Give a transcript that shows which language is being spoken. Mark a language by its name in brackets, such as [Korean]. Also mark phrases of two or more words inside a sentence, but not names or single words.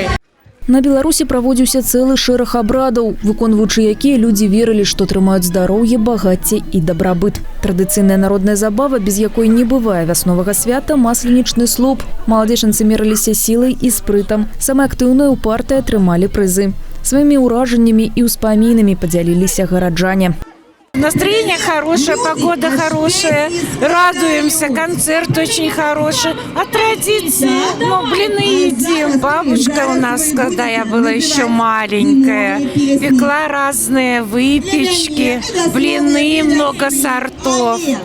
[Belarusian] На Беларусі праводзіўся цэлы шэраг абрадаў, выконваючы якія людзі верылі, што трымаюць здароўе, багацце і дабрабыт. Традыцыйная народная забава, без якой не бывае вясновага свята – масленічны слуп. Маладзечанцы мераліся сілай і спрытам. Самыя актыўныя упартыя атрымалі прызы. Сваімі ўражаннямі і ўспамінамі падзяліліся гараджане. [Russian] Настроение хорошее, погода хорошая, радуемся, концерт очень хороший. А традиции, блины едим. Бабушка у нас, когда я была еще маленькая, пекла разные выпечки, блины, много сортов.